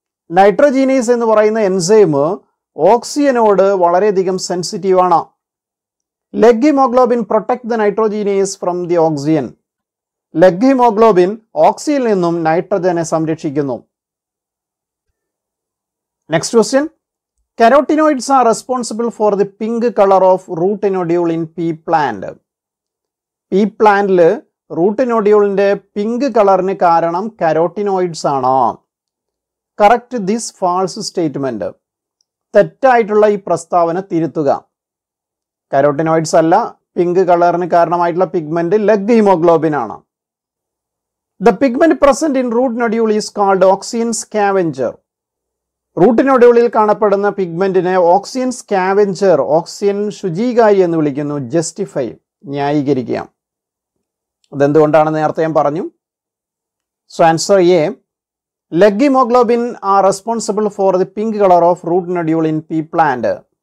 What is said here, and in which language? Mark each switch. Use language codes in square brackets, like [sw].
[ml] Nitrogenous എന്ന് പറയുന്ന enzyme ഓക്സിജനോട് വളരെയധികം സെൻസിറ്റീവ് ആണ്. [en] Leg haemoglobin protect the nitrogenase from the oxygen. [ml] Leg haemoglobin ഓക്സിജനിൽ നിന്നും നൈട്രജനെ സംരക്ഷിക്കുന്നു. [en] Next question, carotenoids are responsible for the pink color of root nodule in pea plant. [ml] pea plant root nodule pink കളറിന് കാരണം carotenoids ആണ്. [en] Correct this false statement. [ml] തെറ്റായിട്ടുള്ള ഈ പ്രസ്താവന തിരുത്തുക. carotenoids അല്ല, പിങ്ക് കളറിന് കാരണമായിട്ടുള്ള പിഗ്മെന്റ് ലെഗ് ഹീമോഗ്ലോബിൻ ആണ്. [en] The pigment present in root nodule is called oxygen scavenger. [ml] Root നോഡ്യൂളിൽ കാണപ്പെടുന്ന പിഗ്മെന്റിനെ ഓക്സിജൻ സ്കാവെഞ്ചർ, ഓക്സിജൻ ശുചീകാരി എന്ന് വിളിക്കുന്നു. ജസ്റ്റിഫൈ, ന്യായീകരിക്കാം. അതെന്തുകൊണ്ടാണെന്ന് നേരത്തെ ഞാൻ പറഞ്ഞു. [en] So answer A, leghaemoglobin are responsible for the pink colour of root nodule in pea plant.